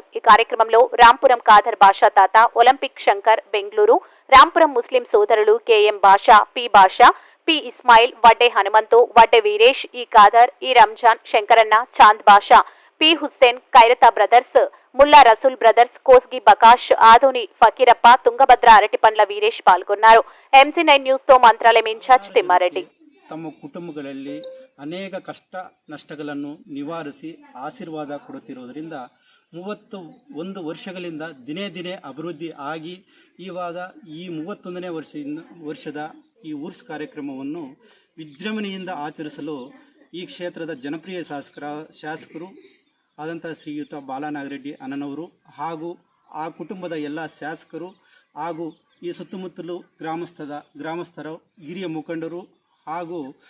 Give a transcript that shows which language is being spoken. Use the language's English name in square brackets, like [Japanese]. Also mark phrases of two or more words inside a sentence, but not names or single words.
[Telugu] ఈ కార్యక్రమంలో రాంపురం కాదర్ బాషా తాత, ఒలింపిక్ శంకర్ బెంగళూరు, రాంపురం ముస్లిం సోదరులు కెఎం బాషా, పి బాషా, పి ఇస్మాయిల్, వడ్డే హనుమంతు, వడ్డే వీరేష్, ఈ కాదర్, ఈ రంజాన్, శంకరన్న, చాంద్ బాషా, పి హుస్సేన్, ఖైరతా బ్రదర్స్, ముల్లా రసూల్ బ్రదర్స్, కోస్గి బకాష్, ఆదోని ఫకీరప్ప, తుంగభద్ర అరటిపండ్ల వీరేష్ పాల్గొన్నారు. [Kannada] MC9 న్యూస్ తో ಮಂತ್ರಾಲಯ ಇನ್ಚಾರ್ಜ್ ತಿಮ್ಮಾರೆಡ್ಡಿ. ತಮ್ಮ ಕುಟುಂಬಗಳಲ್ಲಿ ಅನೇಕ ಕಷ್ಟ ನಷ್ಟಗಳನ್ನು ನಿವಾರಿಸಿ ಆಶೀರ್ವಾದ ಕೊಡುತ್ತಿರುವುದರಿಂದ 31 ವರ್ಷಗಳಿಂದ ದಿನೇ ದಿನೇ ಅಭಿವೃದ್ಧಿ ಆಗಿ ಇವಾಗ ಈ 31ನೇ ವರ್ಷದ ಈ ಉರ್ಸ್ ಕಾರ್ಯಕ್ರಮವನ್ನು ವಿಜೃಂಭಣೆಯಿಂದ ಆಚರಿಸಲು ಈ ಕ್ಷೇತ್ರದ ಜನಪ್ರಿಯ ಶಾಸಕರು ಆದಂಥ ಶ್ರೀಯುತ ಬಾಲನಾಗಿರೆಡ್ಡಿ ಅಣ್ಣನವರು ಹಾಗೂ ಆ ಕುಟುಂಬದ ಎಲ್ಲ ಶಾಸಕರು ಹಾಗೂ ಈ ಸುತ್ತಮುತ್ತಲು ಗ್ರಾಮಸ್ಥರ ಹಿರಿಯ ಮುಖಂಡರು ಹಾಗೂ